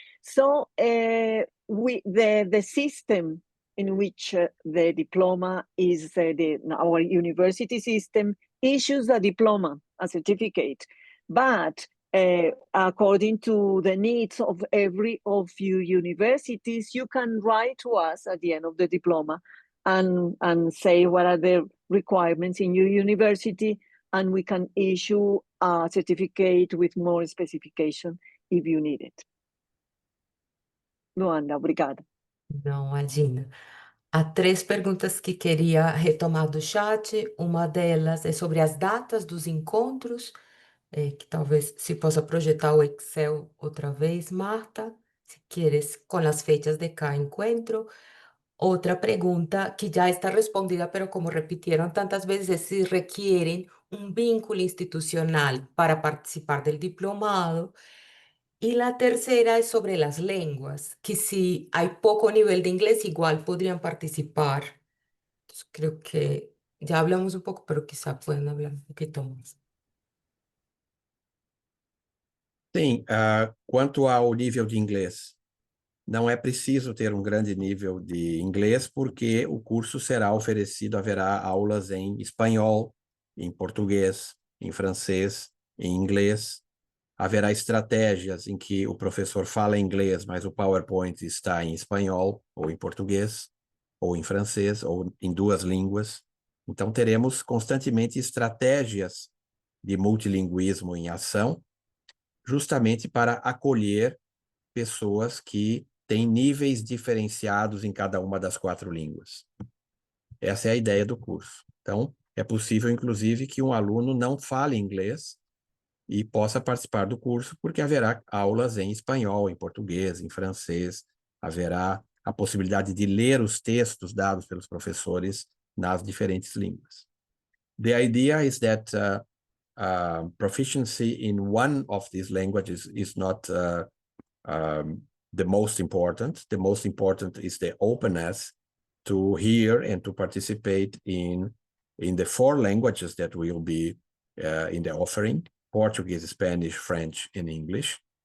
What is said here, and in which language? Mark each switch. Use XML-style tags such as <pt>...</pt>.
<en>So the system in which the diploma is our university system issues a diploma, a certificate, but according to the needs of every of you universities, you can write to us at the end of the diploma and say what are the requirements in your university, and we can issue a certificate with more specification if you need it.</en> <pt>Luanda, obrigada. Não, imagina. Há 3 perguntas que queria retomar do chat. Uma delas é sobre as datas dos encontros, que talvez se possa projetar o Excel outra vez, Marta,</pt> <es>si quieres, con las fechas de cada encuentro. Otra pregunta que ya está respondida, pero como repitieron tantas veces, es si requieren un vínculo institucional para participar del diplomado. Y la tercera es sobre las lenguas, que si hay poco nivel de inglés, igual podrían participar cursos. Creo que ya hablamos un poco, pero quizá pueden hablar un poquito más.</es> <pt>Sim, quanto ao nível de inglês, não é preciso ter um grande nível de inglês, porque o curso será oferecido, haverá aulas em espanhol, em português, em francês, em inglês. Haverá estratégias em que o professor fala inglês, mas o PowerPoint está em espanhol, ou em português, ou em francês, ou em duas línguas. Então, teremos constantemente estratégias de multilinguismo em ação, justamente para acolher pessoas que têm níveis diferenciados em cada uma das 4 línguas. Essa é a ideia do curso. Então, é possível, inclusive, que um aluno não fale inglês e possa participar do curso, porque haverá aulas em espanhol, em português, em francês, haverá a possibilidade de ler os textos dados pelos professores nas diferentes línguas.</pt> <en>The idea is that proficiency in one of these languages is not the most important. The most important is the openness to hear and to participate in the 4 languages that will be in the offering: Portuguese, Spanish, French, and English.</en>